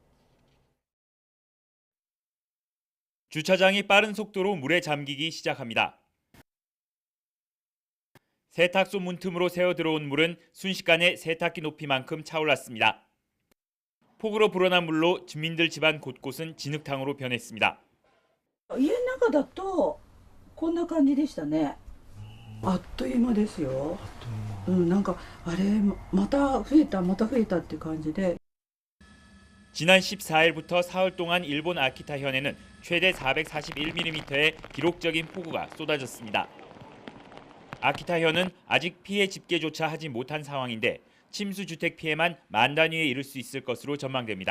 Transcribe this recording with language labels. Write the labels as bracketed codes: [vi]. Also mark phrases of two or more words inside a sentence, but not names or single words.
[ko] 주차장이 빠른 속도로 물에 잠기기 시작합니다. 세탁소 문 틈으로 새어 들어온 물은 순식간에 세탁기 높이만큼 차올랐습니다. 폭우로 불어난 물로 주민들 집안 곳곳은 진흙탕으로 변했습니다. [ja] 家の中だとこんな感じでしたね。あっという間ですよ。なんかあれまた増えたっていう感じで。 [ko] 지난 14일부터 사흘 동안 일본 아키타현에는 최대 441mm의 기록적인 폭우가 쏟아졌습니다. 아키타현은 아직 피해 집계조차 하지 못한 상황인데 침수 주택 피해만 10,000 단위에 이를 수 있을 것으로 전망됩니다.